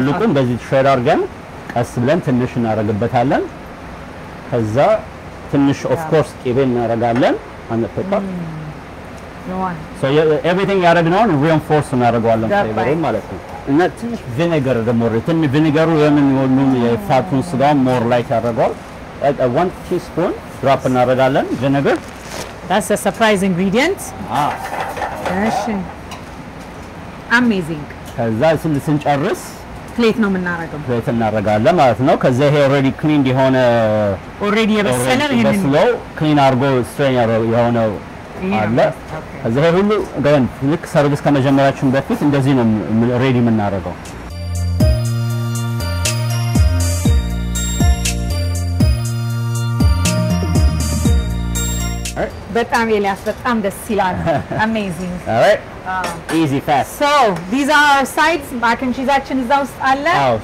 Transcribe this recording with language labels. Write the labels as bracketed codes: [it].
[am] እንደዚህ ሽሬድ አድርገን ቀስ ብለን ትንሽ እናደርግበታለን ከዛ ትንሽ of course ቅቤ እናደርጋለን [en] on the pickup so everything [am] ያደረግነው reinforce እናደርገዋለን ፍሌቨሩን ማለት ነው እና ትንሽ ቪኔገር ደግሞ ቪኔገሩ የምን ሁሉም የፋቱን ስጋ more light ያደርገዋል [en] 1 teaspoon drop [am] እናደርጋለን vinegar [en] that's a surprise ingredient [am] እሺ [en] amazing [am] ከዛ ስንጨርስ ፕሌት ነው የምናደርገው ፕሌት እናደርጋለን ማለት ነው ከዛ ይሄ already cleaned የሆነ already የበሰለ ይሄንን clean አድርጎ strain የሆነው አለ ከዛ ይሄ ሁሉ ግን ልክ ሰርቪስ ከመጀመራችን በፊት እንደዚህ ነው ሬዲ የምናደርገው በጣም ኤልያስ በጣም ደስ ይላል amazing [en] all right easy fast so these are our sides mac and cheeseaችን [am] እዛ ውስጥ አለ